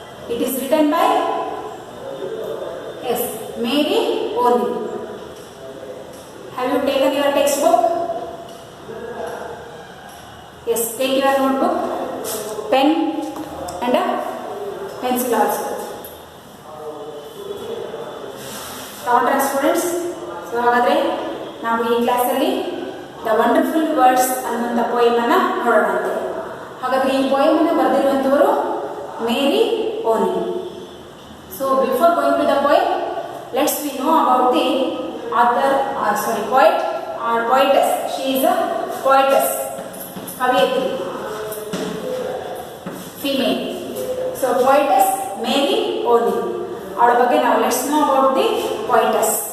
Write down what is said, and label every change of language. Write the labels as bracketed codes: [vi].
[en] It is written by Mary Oni. Have you taken your textbook? Yes, take your notebook, pen and a pencil also. Counter students. [kn] So ಹಾಗಾದ್ರೆ ನಾವು ಈ class ಅಲ್ಲಿ the wonderful words ಅನ್ನುವಂಥ poem ಅನ್ನ ನೋಡೋಣಂತೆ. ಹಾಗಾದ್ರೆ ಈ poem ಅನ್ನು ಬರೆದಿರುವಂತವರು ಮೇರಿ ಓನಿ. [en] So before going to the poem, let's we know about the author poet or poetess. She is a poetess, ಕವಿಯತ್ರಿ, female. So poetess Mary Oney [kn] ಅವಳ ಬಗ್ಗೆ ನಾವು [en] Let's know about the poetess.